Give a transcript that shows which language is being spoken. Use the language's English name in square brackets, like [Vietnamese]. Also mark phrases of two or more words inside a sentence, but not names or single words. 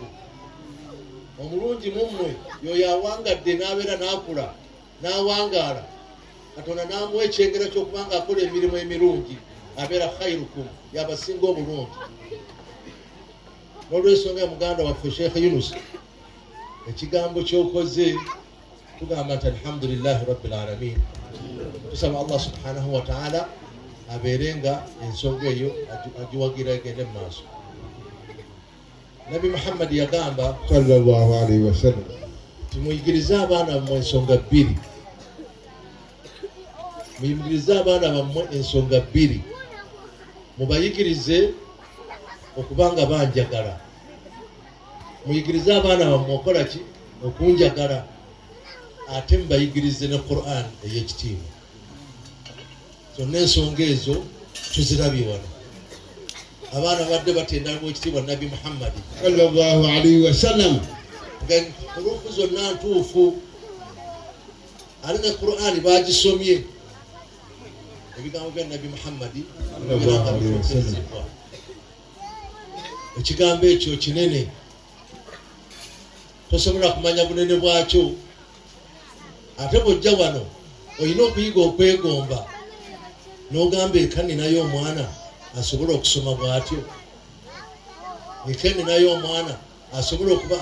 [Ganda] Omulungi mu mmwe yoyo awangadde n'abeera n'akula n'awangaala, Katonda n'amuwa ekyengera ky'okubanga akola emirimu emirungi, abeera khairukum, yabasinga obulungi. N'olw'ensonga ya muganda waffe Sheikh Yunus, ekigambo ky'okoze tugamba nti [Arabic] الحمد لله رب العالمين. [Ganda] Tusaba [Arabic] الله سبحانه وتعالى [Ganda] abeere nga ensonga eyo agiwagira egende mu maaso. Nabi Muhammad yagamba [Arabic] صلى الله عليه وسلم [Ganda] timuyigirize abaana bammwe ensonga bbiri. Muyigirize abaana bammwe ensonga bbiri. Mubayigirize okubanga banjagala. Muyigirize abaana bammwe okola ki? Okunjagala. Ate mubayigirize ne Qur'an ey'ekitiibwa. Zonna ensonga ezo tuzirabye wano. Abaana badde batenda ekitiibwa Nabi Muhammad [Arabic] صلى الله عليه وسلم. [Ganda] Hurufu zonna ntuufu. Ali ne Qur'ani bagisomye. Ebigambo bya Nabi Muhammad [Arabic] صلى الله عليه وسلم. [Ganda] Ekigambo ekyo kinene, tosobola kumanya bunene bwakyo. Ate bw'ojja wano olina okuyiga okwegomba n'ogamba eka ninayo omwana asobola okusoma bw'atyo, eka ninayo omwana asobola okuba.